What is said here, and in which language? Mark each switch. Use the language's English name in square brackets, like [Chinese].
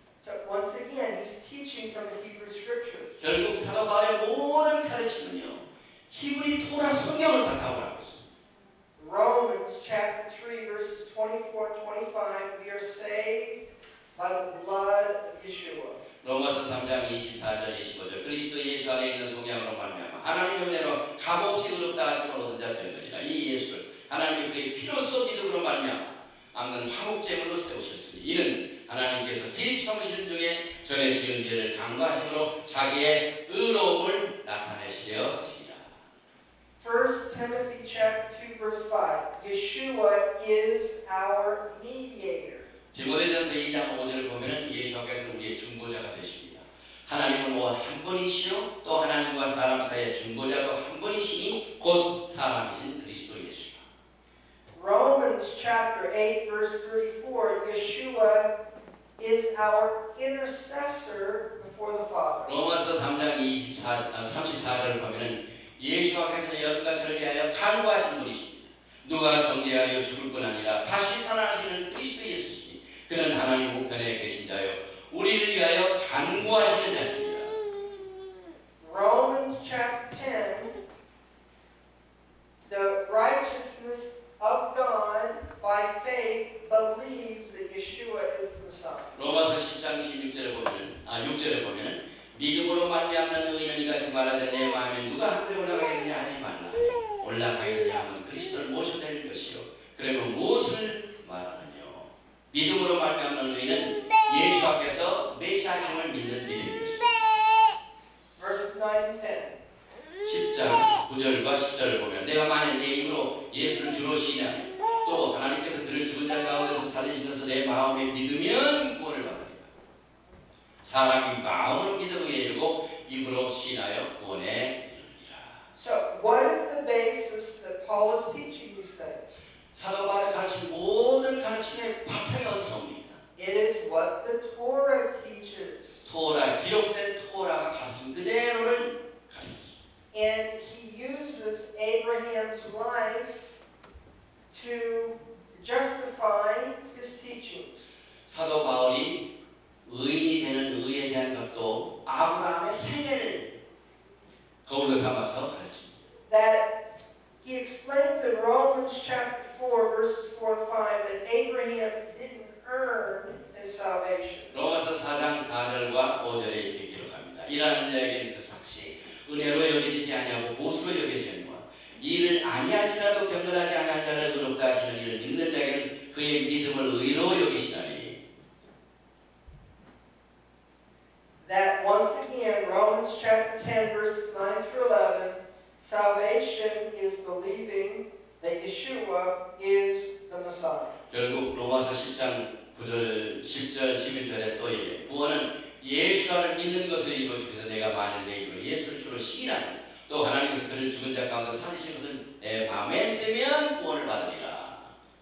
[English] So once again, he's teaching from the Hebrew Scriptures. [Korean] 결국 사도 바울의 모든 가르침은요 히브리 토라 성경을 바탕으로 하고 있습니다. [English] Romans chapter 3 verses 24 and 25, we are saved by the blood of Yeshua. [Korean] 로마서 3장 24절 25절 그리스도 예수 안에 있는 속량으로 말미암아 하나님의 은혜로 값없이 의롭다 하심을 얻은 자 되느니라. 이 예수를 하나님이 그의 피로써 믿음으로 말미암아 악는 화목제물로 세우셨으니 이는 하나님께서 길 참으시는 중에 전에 지은 죄를 강구하심으로 자기의 의로움을 나타내시려 하십니다. [English] 1 Timothy chapter 2 verse 5, Yeshua is our mediator. [Korean] 디모데전서 2장 5절을 보면은 예수께서 우리의 중보자가 되십니다. 하나님은 한 분이시요 또 하나님과 사람 사이의 중보자도 한 분이시니 곧 사람이신 그리스도 예수입니다. [English] Romans chapter 8 verse 34, Yeshua is our intercessor before the Father. [Korean] 로마서 3장 34절을 보면은 예수께서는 여러분과 저를 위하여 간구하신 분이십니다. 누가 정죄하여 죽을 뿐 아니라 다시 살아나시는 그리스도 예수시니 그는 하나님 우편에 계신 자요 우리를 위하여 간구하시는 자십니다. [English] Romans chapter 10, the righteousness of God by faith believes that Yeshua is the Messiah. [Korean] 로마서 10장 6절에 보면은 믿음으로 말미암는 의인은 이같이 말하되 내 마음에 누가 하늘에 올라가겠느냐 하지 말라. 올라가겠느냐 하면 그리스도를 모셔낼 것이요. 그러면 무엇을 말하느냐? 믿음으로 말미암는 의인은 예수 앞에서 메시아심을 믿는 믿음인 것입니다. [English] Verses 9 and 10. [Korean] 10장 9절과 10절을 보면 내가 만일 내 입으로 예수를 주로 시인하면 또 하나님께서 그를 죽은 자 가운데서 살리신 것을 내 마음에 믿으면 구원을 받으리라. 사람이 마음으로 믿음에 이르고 입으로 시인하여 구원에 이르리라. [English] So, what is the basis that Paul is teaching these things? [Korean] 사도 바울의 가르친 모든 가르침의 바탕이 어디서 옵니까? [English] It is what the Torah teaches. [Korean] 토라, 기록된 토라가 가르친 그대로를 가르치고 있습니다. [English] And he uses Abraham's life to justify his teachings. [Korean] 사도 바울이 의인이 되는 의에 대한 것도 아브라함의 생애를 거울로 삼아서 가르칩니다. [English] That he explains in Romans chapter 4 verses 4 and 5 that Abraham didn't earn his salvation. [Korean] 로마서 4장 4절과 5절에 이렇게 기록합니다. 일하는 자에게는 그 삭시 은혜로 여겨지지 아니하고 보수로 여겨지느니와 이를 아니할지라도 경건하지 아니한 자를 의롭다 하시는 이를 믿는 자에게는 그의 믿음을 의로 여기시나니. [English] That once again, Romans chapter 10 verses 9 through 11, salvation is believing that Yeshua is the Messiah. [Korean] 결국 로마서 10장 9절, 10절, 11절에 또 이래 구원은 예수를 믿는 것을 이루어지기 위해서 내가 만일 내 입으로 예수를 주로 시인하니 또 하나님께서 그를 죽은 자 가운데 살리신 것을 내 마음에 믿으면 구원을 받으리라.